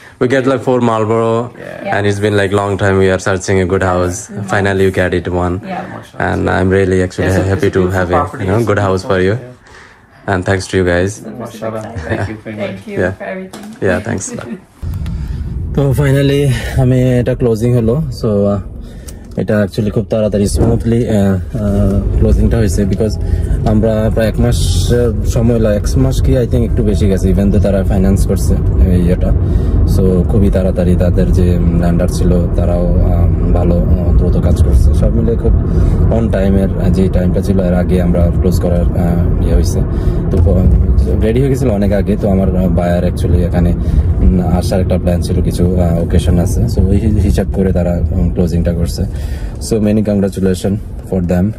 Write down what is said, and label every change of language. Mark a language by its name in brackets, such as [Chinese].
[English] we get like 4 Marlboro, and it's been like long time we are searching a good house. Finally you get it one, and I'm really actually happy to have a good house for you. And thanks to you guys. Thank you very much. Thank you for everything. Yeah, thanks. [Bangla] তো finally আমি এটা closing হলো। So এটা actually খুব তাড়াতাড়ি smoothly ক্লোজিংটা হয়েছে, because আমরা প্রায় 1 মাস সময় 1 মাস কি আই থিঙ্ক একটু বেশি গেছে, ইভেন তো তারা ফাইন্যান্স করছে ইয়েটা। সো খুবই তাড়াতাড়ি তাদের যে ল্যান্ডার ছিল তারাও ভালো দ্রুত কাজ করছে। সব মিলে খুব অন টাইমের যে টাইমটা ছিল এর আগে আমরা ক্লোজ করার ইয়ে হয়েছে। তো রেডি হয়ে গেছিলো অনেক আগে। তো আমার বায়ার অ্যাকচুয়ালি এখানে আসার একটা প্ল্যান ছিল, কিছু ওকেশন আছে। সো ওই হিসাব করে তারা ক্লোজিংটা করছে। [English] So many congratulations for them.